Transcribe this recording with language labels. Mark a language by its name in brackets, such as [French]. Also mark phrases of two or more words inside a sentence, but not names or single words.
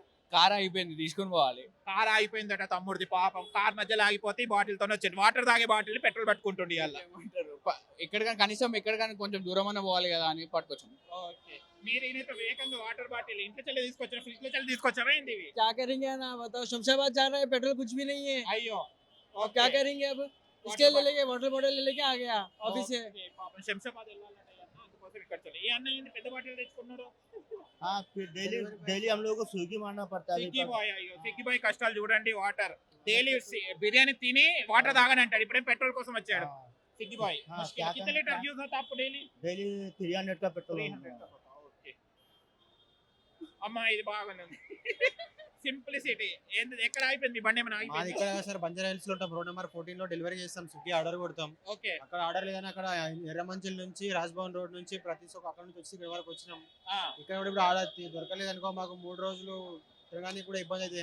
[Telugu] కార్ అయిపోయింది, తీసుకొని పోవాలి. కార్ ఆగిపోయిందట తమ్ముడిది పాపం. కార్ మధ్యలో ఆగిపోతే ఈ బాటిల్ తోనే వచ్చింది. వాటర్ తాగే బాటిల్ పెట్రోల్ పట్టుకుంటుండే ఇవాళ. ఎక్కడికైనా కనీసం ఎక్కడికైనా కొంచెం దూరం అన్న పోవాలి కదా అని పట్టుకొచ్చాం. ఓకే. మీరు ఈయనతో వేగంగా [English] water bottle [Telugu] ఇంట్లో చెల్లి తీసుకొచ్చారు, ఫ్రిడ్జ్ లో చెల్లి తీసుకొచ్చావా ఏంది ఇవి? [Hindi] क्या करेंगे ना बताओ, शमशाबाद जा रहे हैं, पेट्रोल कुछ भी नहीं है। [Telugu] అయ్యో, [Hindi] और क्या करेंगे अब? इसके ले लेके [English] water bottle [Hindi] ले लेके आ गया ऑफिस से। [Telugu] పాపం శంషాబాద్ వెళ్ళాలంట ఈ అన్న, అందుకోసం ఇక్కడ చెల్లి. ఈ అన్న ఏంది పెద్ద బాటిల్ తెచ్చుకున్నారు? [Hindi] हाँ फिर डेली हम लोगों को स्विगी मारना पड़ता है। [Telugu] స్విగ్గీ బాయ్. అయ్యో, స్విగ్గీ బాయ్ కష్టాలు చూడండి. [English] water daily [Telugu] బిర్యానీ తిని వాటర్ తాగని అంటాడు. ఇప్పుడేం పెట్రోల్ కోసం వచ్చాడు స్విగ్గీ బాయ్. [Hindi] हाँ, क्या कितने लीटर यूज होता है आपको डेली? डेली 300 का पेट्रोल। 300 का होता है, [Telugu] ఓకే. అమ్మా ఇది బాగానే ఉంది. సింప్లిసిటీ. ఏంది ఎక్కడ అయిపోయింది బండి? ఏమైనా మాది అయిపోయింది? ఇక్కడ సార్ బంజారా హిల్స్ లో ఉంటాం. [English] road number [Telugu] 14 లో డెలివరీ చేస్తాం. స్విగ్గీ ఆర్డర్ కొడతాం. ఓకే. అక్కడ ఆర్డర్ లేదని అక్కడ ఎర్రమంచిల్ నుంచి రాజ్భవన్ రోడ్ నుంచి ప్రతి ఒక్క అక్కడ నుంచి వచ్చి ఇక్కడ వరకు వచ్చినాం. ఇక్కడ కూడా ఇప్పుడు ఆర్డర్ దొరకలేదు అనుకో, మాకు 3 రోజులు తిరగడానికి కూడా ఇబ్బంది అవుతుంది.